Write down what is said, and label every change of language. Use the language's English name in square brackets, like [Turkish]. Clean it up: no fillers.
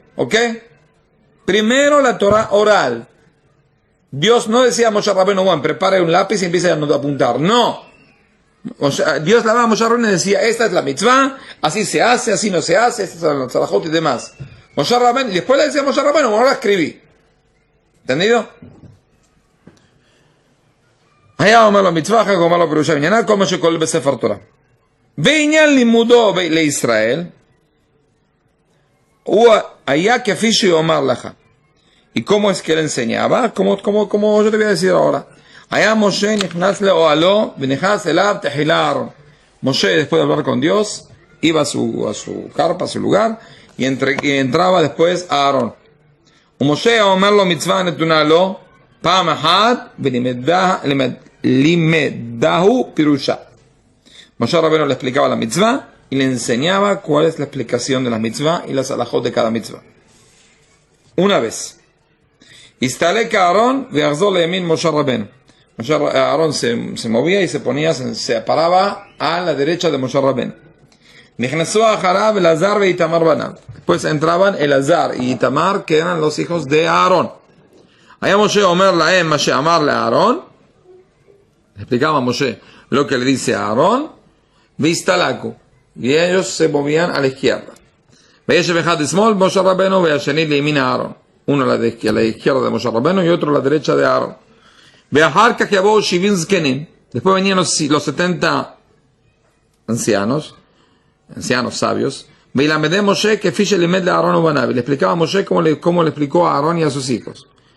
[Spanish] ¿Ok? Primero la Torah oral. Dios no decía a Moshe Rabbeinu, bueno, prepare un lápiz y empiece a apuntar. No. O sea, Dios le daba a Moshe Rabbeinu y decía, esta es la mitzvah, así se hace, así no se hace, esta es la tzalajot y demás. Moshe Rabbeinu, y después le decía a Moshe Rabbeinu, ahora la escribí. ¿Entendido? [Hebrew] היה אומר לו מצווה, אחר כך אומר לו פירושה ועניינה, כל מה שכולל בספר תורה. בעניין לימודו לישראל, הוא היה כפי שיאמר לך. [Spanish] ¿Y cómo es que él enseñaba? Como yo te voy a decir ahora. [Hebrew] Allá Moshe נכנס לאוהלו ונכנס אליו תחילה אהרון. [Spanish] Moshe, después de hablar con Dios, iba a su carpa, a su lugar, y entraba después a Aarón. [Hebrew] ומשה אומר לו מצווה נתונה לו, פעם אחת ולימדהו פירושה. [Spanish] Moshe Rabbeinu le explicaba la mitzvah y le enseñaba cuál es la explicación de la mitzvah y las alajot de cada mitzvah. Una vez. [Hebrew] Istalek Aarón ve'achzor leyamin Moshe Rabbeinu. [Spanish] Aarón se movía y se paraba a la derecha de Moshe Rabbeinu. [Hebrew] נכנסו אחריו אלעזר ואיתמר בניו. [Spanish] Después entraban Elazar y Itamar, que eran los hijos de Aarón. [Hebrew] היה משה אומר להם מה שאמר לאהרון, [Spanish] explicaba a Moshe lo que le dice a Aarón, [Hebrew] והסתלקו, [Spanish] y ellos se movían a la izquierda. [Hebrew] וישב אחד לשמאל משה רבנו והשני לימין אהרון. [Spanish] Uno a la izquierda de Moshe Rabbeinu y otro a la derecha de Aarón. [Hebrew] ואחר כך יבואו 70 זקנים. [Spanish] Después venían los 70 ancianos sabios, y le explicaba a Moshe cómo le explicó a Aarón y a sus hijos.